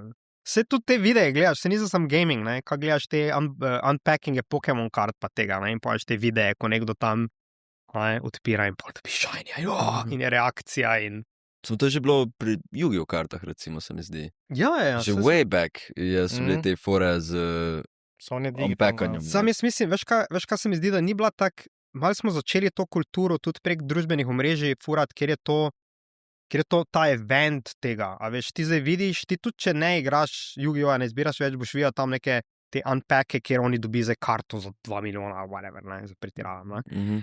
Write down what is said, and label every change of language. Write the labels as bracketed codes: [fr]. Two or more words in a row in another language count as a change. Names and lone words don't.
[sl] Se tudi te videe gledaš, se nisem sam gaming, ne, kaj gledaš te unpackinge Pokemon kart pa tega, ne, in pač te videe, ko nekdo tam odpira in pol dobi shiny, in je reakcija in... To je že bilo pri Yu-Gi-Oh kartah, recimo, se mi zdi. Ja. Že [en] way back [sl] so bili te fore z unpackanjem. Sam jaz mislim, veš kaj se mi zdi, da ni bila tak, malo smo začeli to kulturo tudi prek družbenih omrežij furat, ker je to ta event tega, a veš, ti zdaj vidiš, ti tudi če ne igraš Yu-Gi-Oh, ne izbiraš več, boš videl tam neke te unpacke, kjer oni dobi zdaj karto za 2 milijona, whatever, ne, za pretiravam, ne.